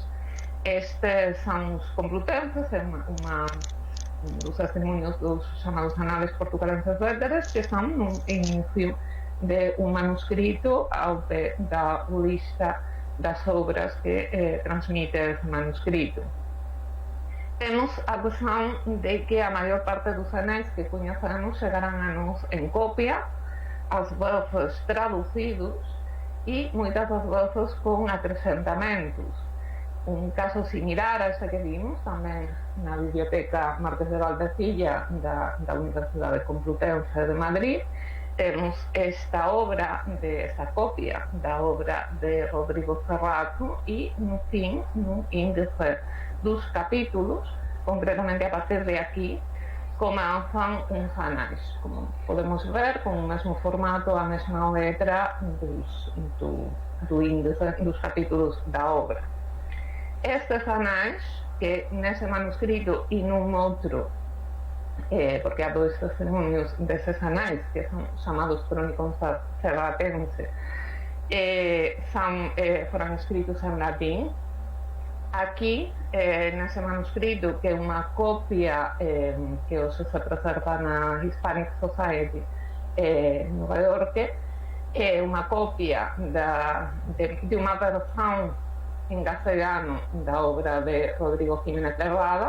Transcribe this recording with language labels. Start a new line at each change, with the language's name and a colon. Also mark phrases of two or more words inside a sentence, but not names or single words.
Portuguese: Estes são os Complutenses, dos testemunhos dos chamados Anales Portucalenses Letteres, que são no início de um manuscrito ao pé da lista das obras que transmite esse manuscrito. Temos a questão de que a maior parte dos anais que conhecemos chegarão a nós em cópia, às vezes traduzidos e muitas das vezes com acrescentamentos. Um caso similar a este que vimos também na Biblioteca Marqués de Valdecilla da Universidade Complutense de Madrid temos esta obra, esta cópia da obra de Rodrigo Cerrato e, no fim, no índice dos capítulos, concretamente a partir de
Galician: aquí, comenzan uns
Portuguese: anais, como podemos ver, con o mesmo formato, a mesma letra do índice dos capítulos da obra. Estes anais, que
Galician: nese manuscrito e nun outro,
Portuguese: porque há dois testemunhos desses anais, que são chamados Crónicos Cerratense, foram escritos em latim. Aquí, nesse manuscrito, que é uma cópia que hoje se preserva na Hispanic Society Nova York, é uma cópia de uma versão em castelhano da obra de Rodrigo Jiménez de Rada.